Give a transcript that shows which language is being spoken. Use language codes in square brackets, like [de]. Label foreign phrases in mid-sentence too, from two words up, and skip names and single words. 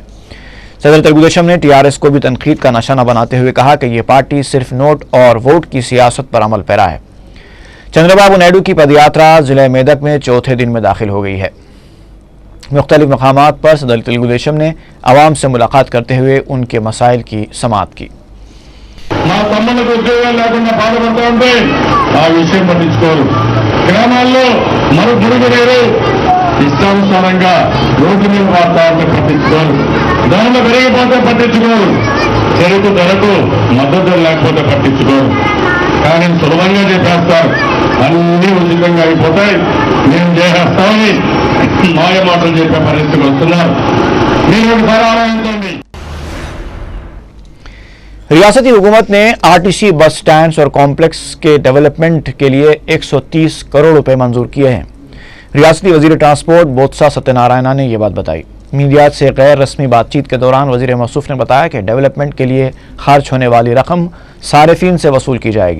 [ur] صدر تیلگو دیشم نے ٹی آر ایس کو بھی تنقید کا نشانہ بناتے ہوئے کہا کہ یہ پارٹی صرف نوٹ اور ووٹ کی سیاست پر عمل پیرا ہے. چندر بابو نائیڈو کی پدیاترا ضلع میدک میں 4تھے دن میں داخل ہو گئی ہے. مختلف مقامات پر صدر تیلگو دیشم نے عوام سے ملاقات کرتے ہوئے ان کے مسائل کی سماعت کی. [te] గ్రామాల్లో మరుగుదొడ్లు ఇష్టానుసారంగా రోడ్డు మీద వాతావరణం పట్టించుకోరు. ధరలు పెరిగిపోతే పట్టించుకోరు. చెరుకు ధరకు మద్దతు లేకపోతే పట్టించుకోరు. కానీ సులభంగా చెప్పేస్తారు అన్నీ ఉచితంగా అయిపోతాయి మేము చేసేస్తామని మాయ మాటలు చెప్పే పరిస్థితికి వస్తున్నారు. మీరు ఒకసారి ఆలోచించండి. [ur] ریاستی حکومت نے آر ٹی سی بس سٹینڈز اور کمپلیکس کے ڈیولپمنٹ کے لیے 130 کروڑ روپے منظور کیے ہیں. ریاستی وزیر ٹرانسپورٹ بوتسا ستیہ نارائنا نے یہ بات بتائی. میڈیا سے غیر رسمی بات چیت کے دوران وزیر موصوف نے بتایا کہ ڈیولپمنٹ کے لیے خرچ ہونے والی رقم صارفین سے وصول کی جائے گی.